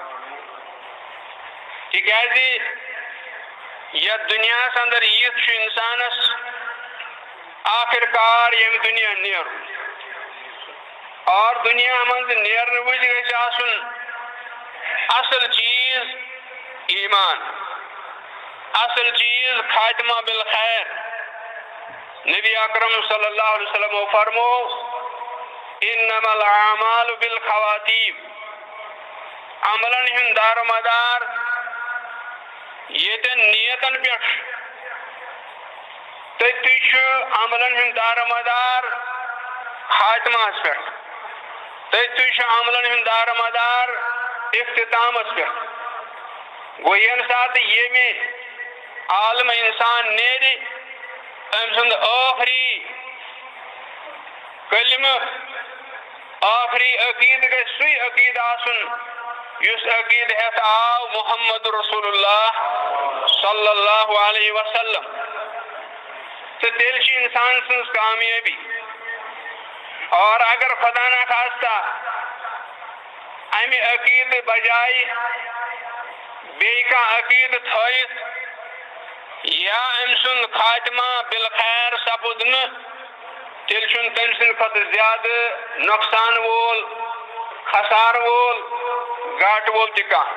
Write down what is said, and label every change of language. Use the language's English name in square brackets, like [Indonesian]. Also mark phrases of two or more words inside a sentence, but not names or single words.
[Kashmiri] تِکیٛازِ یتھ دُنیاہس اندر یِتھ چھُ انسانس آخر کار ییٚمہِ دُنیا نیرُن. اور دنیا منٛز نیرنہٕ وِزِ گژھِ آسُن اصل چیٖز ایمان، اصل چیٖز خاتمہ بالخیر. نبی اکرم صلی اللہ علیہ وسلم فرمو [Arabic] انما الاعمال بالخواتیم. [Kashmiri] عملن ہُنٛد دار مدار ییٚتٮ۪ن نیتن پٮ۪ٹھ تٔتھی چھُ عملن ہُنٛد دار مدار خاتمہس پٮ۪ٹھ. تٔتھی چھُ عملن ہُنٛد دار مدار اختتامس پٮ۪ٹھ. گوٚو ییٚمہِ ساتہٕ ییٚمہِ عالم انسان نیرِ أمۍ سُنٛد ٲخری کلمہٕ ٲخری عقیٖدٕ گژھِ سُے عقیٖدٕ آسُن یُس عقیٖدٕ ہٮ۪تھ آو محمد رسول اللہ صلی اللہ علیہ وسلم. تہٕ تیٚلہِ چھِ انسان سٕنٛز کامیٲبی. اور اگر خدا نخواستہ امہِ عقیٖدٕ بجایہِ بیٚیہِ کانٛہہ عقیٖدٕ تھٲیِتھ یا أمۍ سُنٛد خاتمہ بالخیر سپُد نہٕ تیٚلہِ چھُنہٕ تٔمۍ سٕنٛدِ کھۄتہٕ زیادٕ نۄقصان وول، خسارٕ وول، گاٹہٕ وول تہِ کانٛہہ.